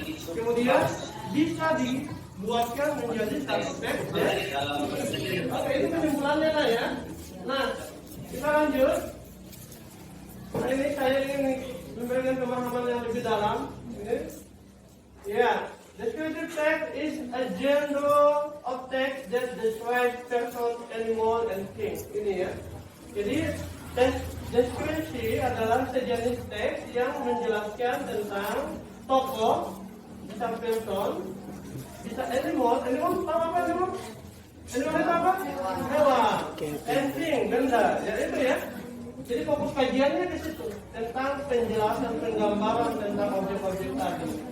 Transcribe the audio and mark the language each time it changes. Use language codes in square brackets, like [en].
[id] Kemudian bisa dibuatkan menjadi satu teks deskripsi. Oke, itu kesimpulannya lah ya. Nah, kita lanjut. Nah, ini saya ingin memberikan pemahaman yang lebih dalam. Ini, ya. [en] Descriptive text is a genre of text that describes person, animal, and things. [id] Ini ya. Jadi teks deskripsi adalah sejenis teks yang menjelaskan tentang tokoh, bisa person, bisa animal. Animal tahu apa animal? Animal itu apa? Hewan. [en] And thing, [id] benda. Ya itu ya. Jadi fokus kajiannya di situ tentang penjelasan, penggambaran tentang objek-objek tadi.